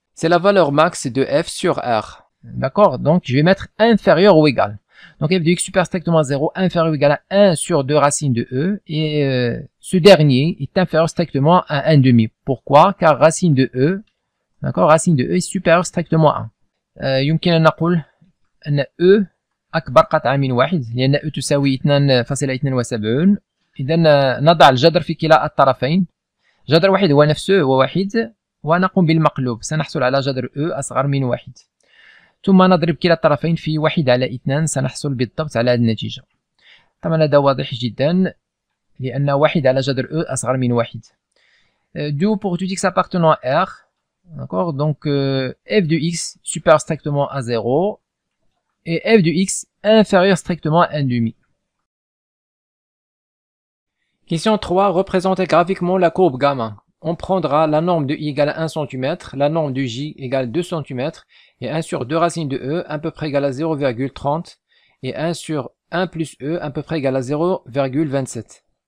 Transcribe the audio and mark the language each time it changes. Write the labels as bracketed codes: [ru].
[fr] C'est la valeur max de f sur R. D'accord? Donc je vais mettre inférieur ou égal. Donc f de x supérieur strictement à 0 inférieur ou égal à 1 sur 2 racine de e. Et ce dernier est inférieur strictement à 1/2. Pourquoi? Car racine de e, d'accord, racine de e est supérieur strictement à 1. [ar] يمكن أن نقول أن e أكبر قطعة من 1 لأن e تساوي 2.72. إذا نضع الجذر في كلا الطرفين. جذر 1 هو نفسه هو 1 ونقوم بالمقلوب. سنحصل على جذر e أصغر من 1. ثم نضرب كلا الطرفين في 1 على 2 سنحصل بالضبط على هذه النتيجة. طبعا هذا واضح جدا لأن 1 على جذر e أصغر من 1. [fr] Du pour tout x appartenant à R, d'accord, donc f de x supérieur strictement à 0 et f de x inférieur strictement à 1/2. Question 3. Représentez graphiquement la courbe gamma. On prendra la norme de i égale à 1 cm, la norme de j égale 2 cm, et 1 sur 2 racine de e à peu près égale à 0,30, et 1 sur 1 plus e à peu près égale à 0,27.